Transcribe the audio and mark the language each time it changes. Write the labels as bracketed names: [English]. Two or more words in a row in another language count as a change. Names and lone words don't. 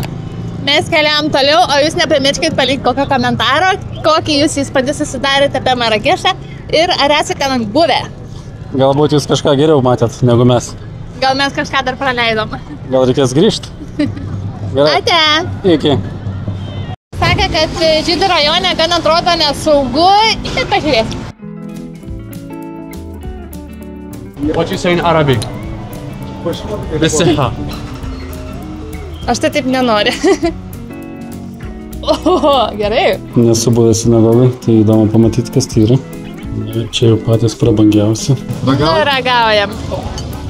[Lithuanian] Mes keliam toliau, o jūs nepamirškit palikti kokio komentaro, kokį jūs įspūdį susidarėte apie Marakešą ir ar esate ten buvę. Galbūt jūs kažką geriau matėt negu mes. Gal mes kažką dar praleidom. Gal reikės grįžti? Gerai. Ate. Iki. Sakė, kad žydų rajone gan atrodo nesaugu ir pažiūrėsim. [English] What you say in Arabic? [Arabic] بالصحة. [Lithuanian] Aš tai taip nenoriu. Oho, gerai. Nesu buvęs sinagogai, tai įdomu pamatyti, kas tai yra. Čia jau patys prabangiausi. Ragaujam.